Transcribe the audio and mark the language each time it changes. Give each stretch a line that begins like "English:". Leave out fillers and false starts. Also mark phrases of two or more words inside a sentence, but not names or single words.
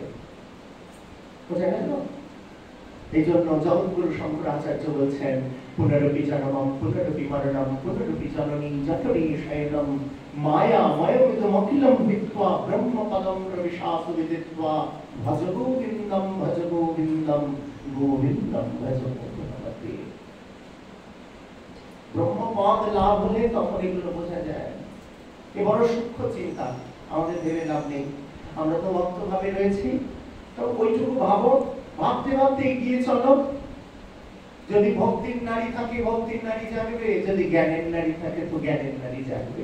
Bangla: বোঝা গেল? এই জন্য জগৎগুরু শঙ্করাচার্য বলছেন,
Sanskrit: পুনরপি জন্মম পুনরপি মরণম পুনরপি জননী জঠরী শয়নম মায়া ময়মিদম অখিলম বিদ্বা ব্রহ্মপদম প্রবিশাসু বিদিত্বা ভজ গোবিন্দম গোবিন্দম ভজ গোবিন্দম।
Bangla: ব্রহ্মপদ লাভ হলে তখন এগুলো বোঝা যায়। এ বড় সূক্ষ্ম চিন্তা, আমাদের ভেবে লাভ নেই। আমরা তো ভক্তভাবে রয়েছি, তো ওইটুকু ভাবো, ভাবতে ভাবতে এগিয়ে চলো। যদি ভক্তির নারী থাকে ভক্তির নারী জাগবে, যদি জ্ঞানের নারী থাকে তো জ্ঞানের নারী জাগবে।